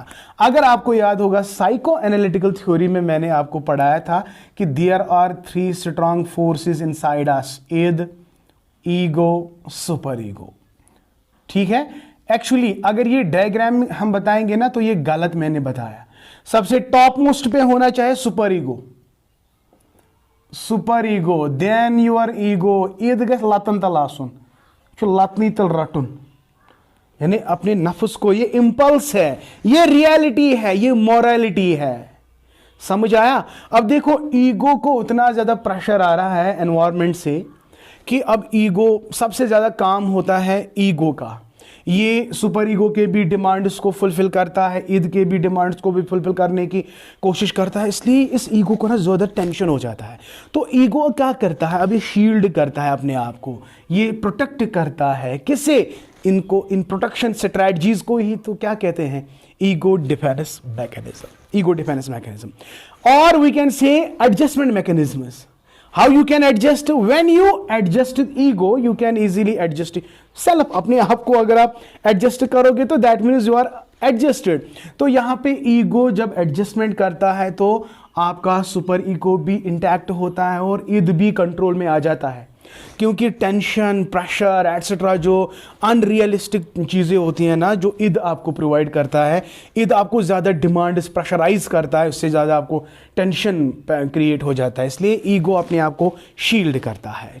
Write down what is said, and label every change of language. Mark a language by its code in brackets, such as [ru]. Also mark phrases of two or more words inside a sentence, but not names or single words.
[hi] अगर आपको याद होगा [en] psycho analytical theory [hi] में मैंने आपको पढ़ाया था कि [en] there are 3 strong forces inside us, id, ego, super ego. [hi] ठीक है, एक्चुअली अगर ये डायग्राम हम बताएंगे ना तो ये गलत मैंने बताया। सबसे [en] top most [hi] पे होना चाहिए [en] super ego, then your ego. ईद गस लतन तल आसुन, लतनी तल रटुन, [hi] यानी अपने नफ्स को, ये इंपल्स है, ये रियलिटी है, ये मोरालिटी है। समझ आया। अब देखो ईगो को उतना ज्यादा प्रेशर आ रहा है एनवायरनमेंट से कि अब ईगो सबसे ज्यादा काम होता है ईगो का। ये [en] super ego [hi] के भी डिमांड्स को फुलफिल करता है, ईद के भी डिमांड्स को भी फुलफिल करने की कोशिश करता है, इसलिए इस ईगो को ना ज़्यादा टेंशन हो जाता है। तो ईगो क्या करता है, अभी शील्ड करता है अपने आप को, ये प्रोटेक्ट करता है। किससे? इनको, इन [en] protection strategies [hi] को ही तो क्या कहते हैं, [en] ego defense mechanism. [hi] और [en] we can say adjustment mechanisms. How you can adjust? When you adjust ego, you can easily adjust self। [hi] अपने आप को अगर आप एडजस्ट करोगे तो [en] that means you are adjusted। [hi] तो यहाँ पे ईगो जब एडजस्टमेंट करता है तो आपका [en] super ego [hi] भी इंटैक्ट होता है और ईद भी कंट्रोल में आ जाता है, क्योंकि [en] tension, pressure etcetera [hi] जो अनरियलिस्टिक चीज़ें होती हैं ना, जो ईद आपको प्रोवाइड करता है, ईद आपको ज़्यादा [en] demand pressurize [hi] करता है, उससे ज़्यादा आपको [en] tension create [hi] हो जाता है, इसलिए ईगो अपने आप को शील्ड करता है।